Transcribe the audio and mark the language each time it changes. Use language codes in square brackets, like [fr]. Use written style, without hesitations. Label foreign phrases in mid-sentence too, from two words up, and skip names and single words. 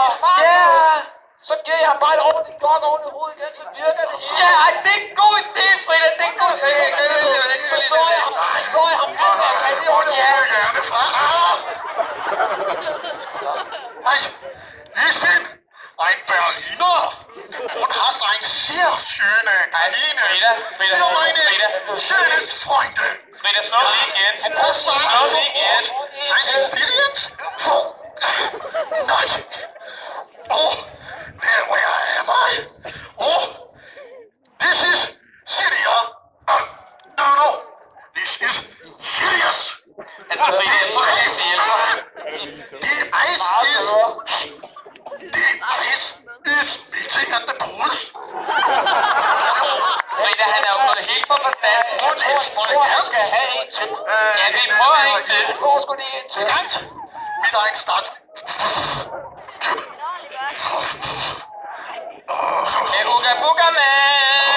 [da] Ja, så giver jeg bare et ordentligt godt oven i hovedet igen, så virker det hele. Ja, det er en god idé, Frida, det er en god idé. Så slår jeg ham, alt hvad jeg kan lige ordentligt. [de] Hey, Lisbeth, ein Berliner und hast ein sehr schöne Kanine. Frida, Schönes Freunde. [da] Frida, slå lige igen. Slå lige igen. [de] Ein Experience? Nej. [en] Where am I? This is Syria. No. This is Sirius. [da] Altså, Frida, jeg tror, jeg skal hjælpe dig. [en] The ice is melting at the pools. [da] Frida, han er jo gået helt for forstand. Jeg tror, han skal have en til. Ja, vi prøver en til. Vi får sgu lige en til. Mit egen start. Hey, Bukker, mand.